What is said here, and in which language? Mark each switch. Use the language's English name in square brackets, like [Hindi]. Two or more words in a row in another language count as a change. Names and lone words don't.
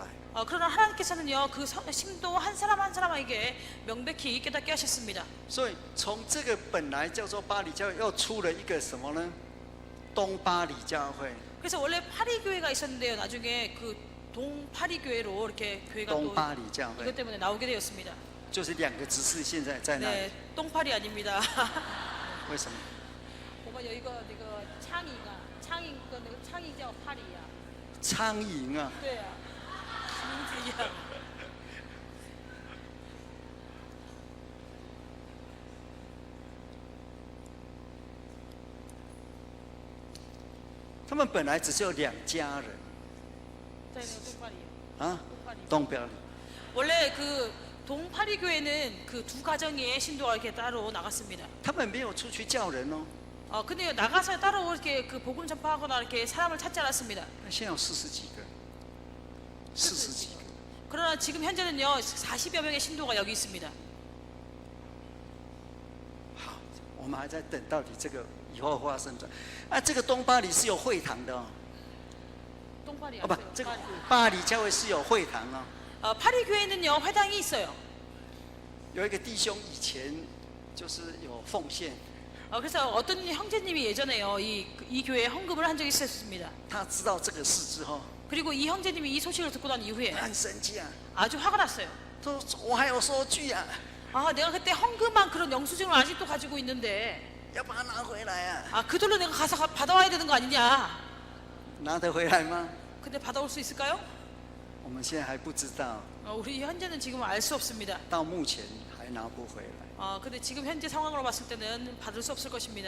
[Korean] 그러나 하나님께서는요 그 신도 한 사람 한 사람에게 명백히 깨닫게 하셨습니다. [Chinese] 所以从这个本来叫做巴黎教会，又出了一个什么呢？东巴黎教会。 [Korean] 그래서 원래 파리 교회가 있었는데요. 나중에 그 동파리 교회로 이렇게 교회가 또 [Chinese] 东巴黎教会 [Korean] 이것 때문에 나오게 되었습니다. [Chinese] 就是两个执事现在在那里， [Korean] 네, 똥파리 아닙니다. [Chinese] 为什么？ [Korean] 뭐가 이거 내가 창이가 내가 창이叫 파리야. [Chinese] 苍蝇啊，对啊，名字一样。他们本来只是有2家人 [Korean] 네, 똥파리요. 啊， 똥파리. [Chinese] 东表里。 [Korean] 원래 그 동파리 교회는 그 두 가정의 신도가 이렇게 따로 나갔습니다. [Chinese] 他们没有出去叫人哦， [Korean] 근데 나가서 따로 이렇게 그 복음 전파하거나 이렇게 사람을 찾지 않았습니다. [Chinese] 现在有40几个，40几个。 [Korean] 그러나 지금 현재는요 40여 명의 신도가 여기 있습니다. [Chinese] 好，我们还在等到底这个以后发生的。啊，这个东巴黎是有会堂的哦， [Korean] 똥파리 [Chinese] 啊不，这个巴黎教会是有会堂哦。 [Korean] 파리 교회는요 회당이 있어요. [Chinese] 有一个弟兄以前就是有奉献， [Korean] 그래서 어떤 형제님이 예전에요 이 교회에 헌금을 한 적이 있었습니다. [Chinese] 他知道这个事之后， [Korean] 그리고 이 형제님이 이 소식을 듣고 난 이후에 [Chinese] 他很生气啊， [Korean] 아주 화가 났어요. [Chinese] 他说我还有收据啊， [Korean] 내가 그때 헌금한 그런 영수증을 아직도 가지고 있는데 [Chinese] 要把它拿回来啊， [Korean] 그 돈로 내가 가서 받아와야 되는 거 아니냐. [Chinese] 拿得回来吗？ [Korean] 근데 받아올 수 있을까요? [Chinese] 我们现在还不知道， [Korean] 우리 현재는 지금 알 수 없습니다. [Chinese] 到目前还拿不回来。 [Korean] 근데 지금 현재 상황으로 봤을 때는 받을 수 없을 것입니다.